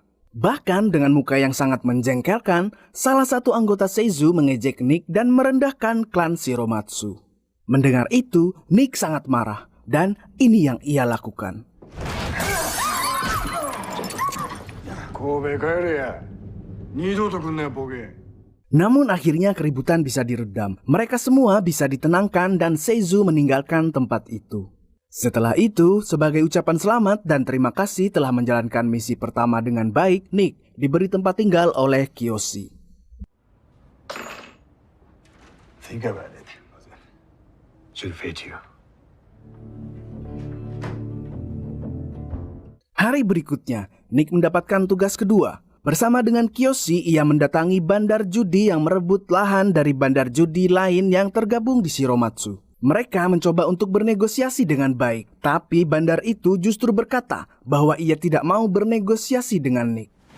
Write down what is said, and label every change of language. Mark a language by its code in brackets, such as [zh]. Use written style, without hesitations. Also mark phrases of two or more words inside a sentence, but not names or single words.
[id] Bahkan dengan muka yang sangat menjengkelkan, salah satu anggota Seizu mengejek Nick dan merendahkan klan Shiromatsu. Mendengar itu, Nick sangat marah dan ini yang ia lakukan. [ja] 神戸帰れや。二度と来んなよ、ボケ。 [id] Namun akhirnya keributan bisa diredam. Mereka semua bisa ditenangkan dan Seizu meninggalkan tempat itu. Setelah itu, sebagai ucapan selamat dan terima kasih telah menjalankan misi pertama dengan baik, Nick diberi tempat tinggal oleh Kiyoshi. [en] Think about it. Should fit you. [id] Hari berikutnya, Nick mendapatkan tugas kedua. Bersama dengan Kiyoshi, ia mendatangi bandar judi yang merebut lahan dari bandar judi lain yang tergabung di Shiromatsu. Mereka mencoba untuk bernegosiasi dengan baik, tapi bandar itu justru berkata bahwa ia tidak mau bernegosiasi dengan Nick.